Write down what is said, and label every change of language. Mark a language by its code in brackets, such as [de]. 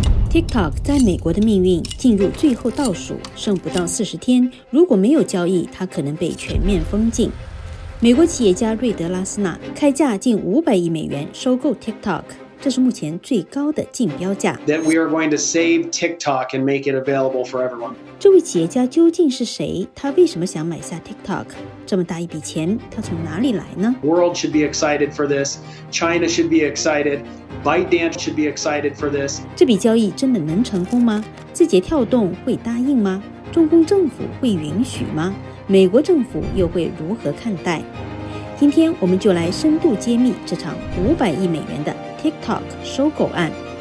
[zh] TikTok 在美国的命运进入最后倒数，剩不到40天，如果没有交易，它可能被全面封禁。美国企业家瑞德·拉斯纳开价近500亿美元收购 TikTok， 这是目前最高的竞标价。 [en] That we are going to save TikTok and make it available for everyone. [zh] 这位企业家究竟是谁？他为什么想买下 TikTok？ 这么大一笔钱，他从哪里来呢？ [en] World should be excited for this. China should be excited.ByteDance should be excited for this. [zh] 这笔交易真的能成功吗？字节跳动会答应吗？中共政府会允许吗？美国政府又会如何看待？今天我们就来深度揭秘这场500亿美元的 TikTok 收购案。